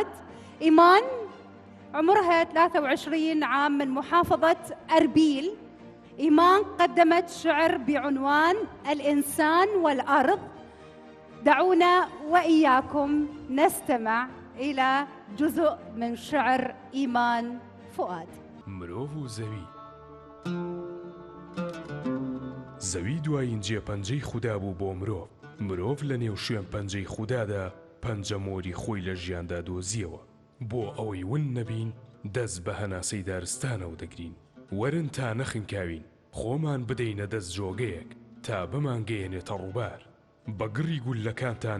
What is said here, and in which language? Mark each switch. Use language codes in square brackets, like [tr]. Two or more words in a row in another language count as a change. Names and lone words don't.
[ar] إيمان عمرها 23 عام من محافظة أربيل. إيمان قدمت شعر بعنوان الإنسان والأرض. دعونا وإياكم نستمع إلى جزء من شعر إيمان فؤاد. [ckb] مرۆڤ و زەوی دوایین جێ پەنجەی خودا بوو بۆ مرۆڤ لە نێو شوێن پەنجەی خودادا پەنجەمۆری خۆی لە ژیاندا دۆزیەوە بۆ ئەوەی ون نەبین دەست بە هەناسەی دارستانەوە دەگرین وەرن تا نەخنکاوین خۆمان بدەینە دەست جۆگەیەک تا بمانگەیەنێتە ڕووبار بە گڕی گولەکانتان